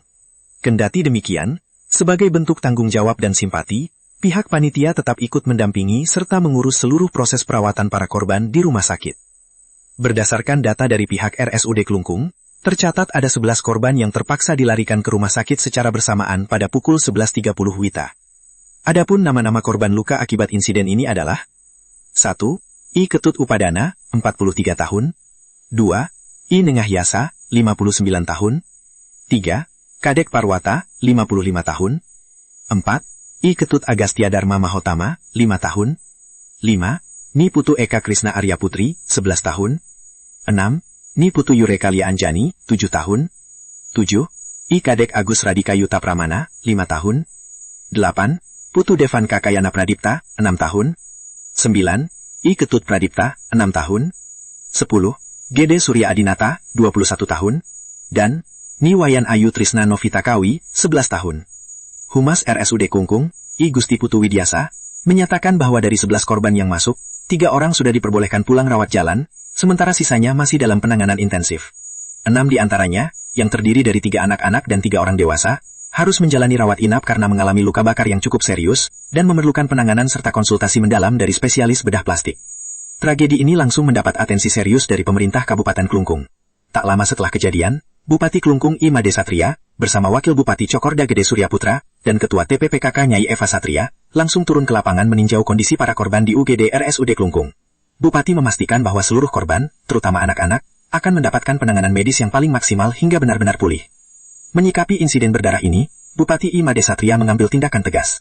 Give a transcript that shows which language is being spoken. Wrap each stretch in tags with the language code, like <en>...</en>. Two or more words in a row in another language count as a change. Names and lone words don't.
<id>Kendati demikian, sebagai bentuk tanggung jawab dan simpati, pihak panitia tetap ikut mendampingi serta mengurus seluruh proses perawatan para korban di rumah sakit. Berdasarkan data dari pihak RSUD Klungkung, tercatat ada 11 korban yang terpaksa dilarikan ke rumah sakit secara bersamaan pada pukul 11.30 WITA. Adapun nama-nama korban luka akibat insiden ini adalah 1. I Ketut Upadana, 43 tahun 2. I Nengah Yasa, 59 tahun 3. Kadek Parwata, 55 tahun. 4. I Ketut Agastya Dharma Mahotama, 5 tahun. 5. Ni Putu Eka Krisna Arya Putri, 11 tahun. 6. Ni Putu Yureka Lia Anjani, 7 tahun. 7. I Kadek Agus Radika Yuta Pramana, 5 tahun. 8. Putu Devan Kakayana Pradipta, 6 tahun. 9. I Ketut Pradipta, 6 tahun. 10. Gede Surya Adinata, 21 tahun. Dan Niwayan Ayu Trisna Novita Kawi, 11 tahun. Humas RSUD Klungkung, I Gusti Putu Widyasa, menyatakan bahwa dari 11 korban yang masuk, 3 orang sudah diperbolehkan pulang rawat jalan, sementara sisanya masih dalam penanganan intensif. 6 di antaranya, yang terdiri dari 3 anak-anak dan 3 orang dewasa, harus menjalani rawat inap karena mengalami luka bakar yang cukup serius, dan memerlukan penanganan serta konsultasi mendalam dari spesialis bedah plastik. Tragedi ini langsung mendapat atensi serius dari pemerintah Kabupaten Klungkung. Tak lama setelah kejadian, Bupati Klungkung I Made Satria, bersama Wakil Bupati Cokorda Gede Surya Putra, dan Ketua TPPKK Nyai Eva Satria, langsung turun ke lapangan meninjau kondisi para korban di UGD RSUD Klungkung. Bupati memastikan bahwa seluruh korban, terutama anak-anak, akan mendapatkan penanganan medis yang paling maksimal hingga benar-benar pulih. Menyikapi insiden berdarah ini, Bupati I Made Satria mengambil tindakan tegas.</id>